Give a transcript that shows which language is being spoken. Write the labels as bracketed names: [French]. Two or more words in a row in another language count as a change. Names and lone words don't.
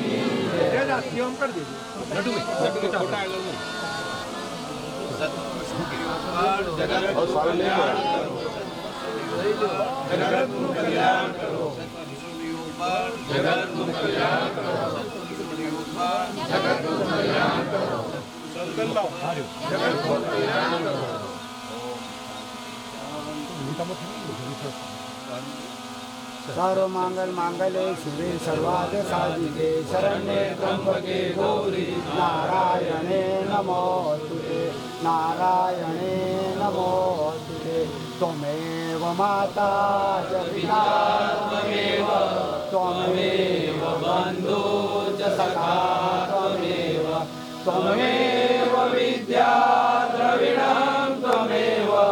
[Gujarati] જગતનું કલ્યાણ કરો, જગતનું કલ્યાણ કરો, જગતનું કલ્યાણ કરો, જગતનું કલ્યાણ કરો. [Sanskrit] सर्व मांगल मांगले शिवे सर्वाद साधिके शरण्ये त्र्यंबके गौरी नारायणे नमोस्तुते नारायणे नमोस्तुते त्वमेव माता च पिता त्वमेव बन्धु च सखा त्वमेव विद्या द्रविणं त्वमेव